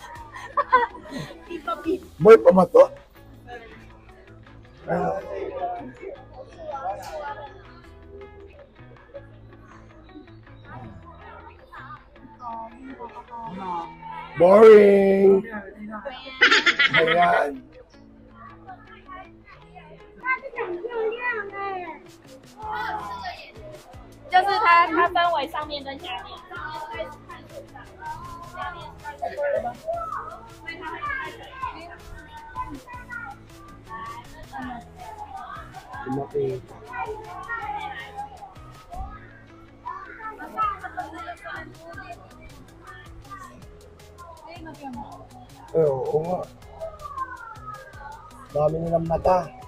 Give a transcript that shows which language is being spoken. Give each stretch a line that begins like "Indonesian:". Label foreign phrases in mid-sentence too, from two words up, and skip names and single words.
Filipino: Boy, pa ba to? Boring. Ayan.
Chinese: 就是它分为上面跟下面，上面在看水上，下面看水上，所以它会开水。
Filipino: Lumaki. Oo nga. Dami nilang mata.